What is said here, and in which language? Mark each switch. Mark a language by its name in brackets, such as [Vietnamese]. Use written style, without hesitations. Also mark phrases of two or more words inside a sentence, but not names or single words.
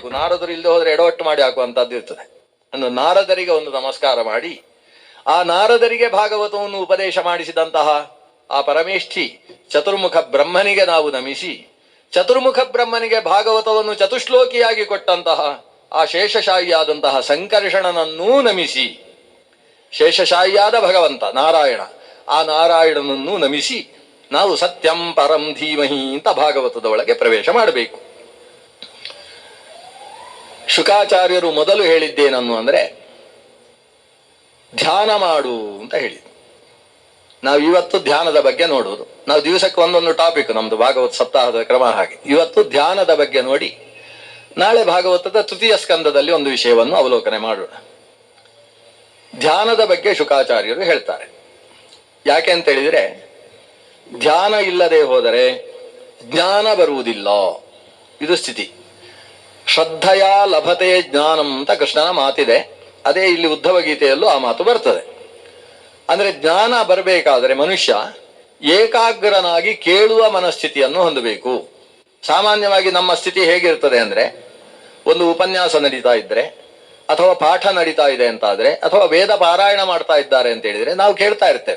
[Kannada] ನಾರದರು ಇಲ್ಲದೆ ಹೋದ್ರೆ ಎಡವಟ್ಟು ಮಾಡಿ ಹಾಕುವಂತದ್ದು ಇರ್ತದೆ. ಅನ್ನು ನಾರದರಿಗೆ ಒಂದು ನಮಸ್ಕಾರ ಮಾಡಿ, ಆ ನಾರದರಿಗೆ ಭಾಗವತವನ್ನು ಉಪದೇಶ ಮಾಡಿಸಿದಂತಹ ಆ ಪರಮೇಷ್ಠಿ ಚತುರ್ಮುಖ ಬ್ರಹ್ಮನಿಗೆ ನಾವು ನಮಿಸಿ, ಚತುರ್ಮುಖ ಬ್ರಹ್ಮನಿಗೆ ಭಾಗವತವನ್ನು ಚತುಶ್ಲೋಕಿಯಾಗಿ ಕೊಟ್ಟಂತಹ ಆ ಶೇಷಶಾಹಿಯಾದಂತಹ ಸಂಕರ್ಷಣನನ್ನೂ ನಮಿಸಿ, ಶೇಷಶಾಹಿಯಾದ ಭಗವಂತ ನಾರಾಯಣ, ಆ ನಾರಾಯಣನನ್ನೂ ನಮಿಸಿ ನಾವು [Sanskrit] सत्यं परं धीमहि [Kannada] ಅಂತ ಭಾಗವತದ ಒಳಗೆ ಪ್ರವೇಶ ಮಾಡಬೇಕು. ಶುಕಾಚಾರ್ಯರು ಮೊದಲು ಹೇಳಿದ್ದೇನನ್ನು ಅಂದ್ರೆ ಧ್ಯಾನ ಮಾಡು ಅಂತ ಹೇಳಿದ್ರು. ನಾವು ಇವತ್ತು ಧ್ಯಾನದ ಬಗ್ಗೆ ನೋಡುವುದು. ನಾವು ದಿವಸಕ್ಕೆ ಒಂದೊಂದು ಟಾಪಿಕ್, ನಮ್ದು ಭಾಗವತ ಸಪ್ತಾಹದ ಕ್ರಮ ಹಾಗೆ. ಇವತ್ತು ಧ್ಯಾನದ ಬಗ್ಗೆ ನೋಡಿ, ನಾಳೆ ಭಾಗವತದ ತೃತೀಯ ಸ್ಕಂದದಲ್ಲಿ ಒಂದು ವಿಷಯವನ್ನು ಅವಲೋಕನೆ ಮಾಡೋಣ. ಧ್ಯಾನದ ಬಗ್ಗೆ ಶುಕಾಚಾರ್ಯರು ಹೇಳ್ತಾರೆ. ಯಾಕೆ ಅಂತ ಹೇಳಿದ್ರೆ, ಧ್ಯಾನ ಇಲ್ಲದೆ ಹೋದರೆ ಜ್ಞಾನ ಬರುವುದಿಲ್ಲ, ಇದು ಸ್ಥಿತಿ. [Sanskrit] श्रद्धेय लभते ज्ञानं [Kannada] ಅಂತ ಕೃಷ್ಣನ ಮಾತಿದೆ. ಅದೇ ಇಲ್ಲಿ ಉದ್ಧವ ಗೀತೆಯಲ್ಲೂ ಆ ಮಾತು ಬರ್ತದೆ. ಅಂದ್ರೆ ಜ್ಞಾನ ಬರಬೇಕಾದರೆ ಮನುಷ್ಯ ಏಕಾಗ್ರನಾಗಿ ಕೇಳುವ ಮನಸ್ಥಿತಿಯನ್ನು ಹೊಂದಬೇಕು. ಸಾಮಾನ್ಯವಾಗಿ ನಮ್ಮ ಸ್ಥಿತಿ ಹೇಗಿರ್ತದೆ ಅಂದ್ರೆ, ಒಂದು ಉಪನ್ಯಾಸ ನಡೀತಾ ಇದ್ರೆ ಅಥವಾ ಪಾಠ ನಡೀತಾ ಇದೆ ಅಂತಾದ್ರೆ ಅಥವಾ ವೇದ ಪಾರಾಯಣ ಮಾಡ್ತಾ ಇದ್ದಾರೆ ಅಂತ ಹೇಳಿದ್ರೆ ನಾವು ಕೇಳ್ತಾ ಇರ್ತೇವೆ.